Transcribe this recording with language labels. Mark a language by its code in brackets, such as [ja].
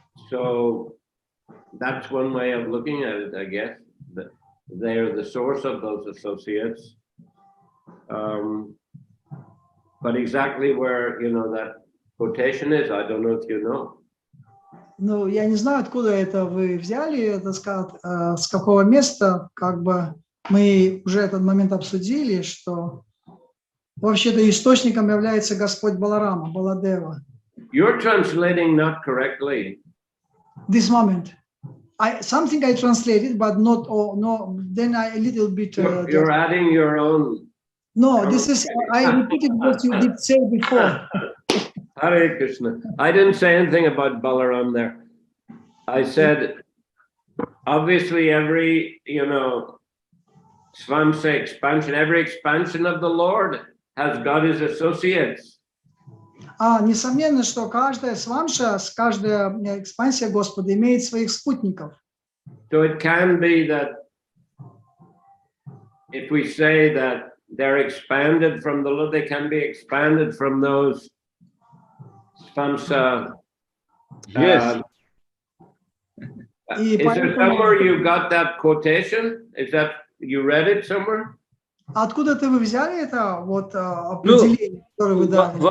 [en] So that's one way of looking at it, I guess. That they're the source of those associates. But exactly where, you know, that quotation is, I don't know if you know. [ru] Ну, я не знаю, откуда это вы взяли, это с какого места, как бы мы уже этот момент обсудили, что вообще-то источником является Господь Баларама, Баладева. [en] You're translating not correctly. This moment. Something I translated, but not all, no, then I a little bit... You're adding your own. No, this is, I repeated what you did say before. Hare Krishna. I didn't say anything about Balaram there. I said, obviously every, you know, Svamsa expansion, every expansion of the Lord has got his associates. [ru] Несомненно, что каждая свамша, каждая экспансия Господа имеет своих спутников. [en] So it can be that if we say that they're expanded from the Lord, they can be expanded from those Svamsa. Yes. Is there somewhere you got that quotation? Is that, you read it somewhere? [ru] Откуда-то вы взяли это вот определение, которое вы дали?